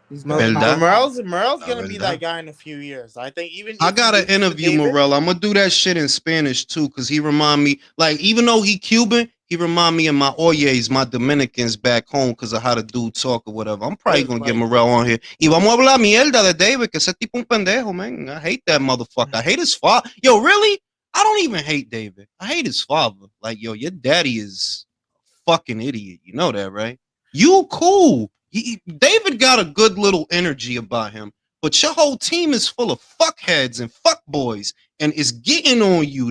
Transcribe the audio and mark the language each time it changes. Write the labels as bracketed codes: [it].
[en] Morrell's gonna be that guy in a few years. I think I gotta interview Morrell. I'm gonna do that shit in Spanish too, because he remind me, like, even though he Cuban, he remind me of my Oyes, my Dominicans back home, because of how the dude talk or whatever. I'm probably gonna get Morrell on here. [es] Y vamos a hablar mierda de David, que ese tipo un pendejo, man. [en] I hate that motherfucker. I hate his father. Yo, really? I don't even hate David. I hate his father. Like, yo, your daddy is a fucking idiot. You know that, right? You cool. David got a good little energy about him, but your whole team is full of fuckheads and fuckboys, and it's getting on you.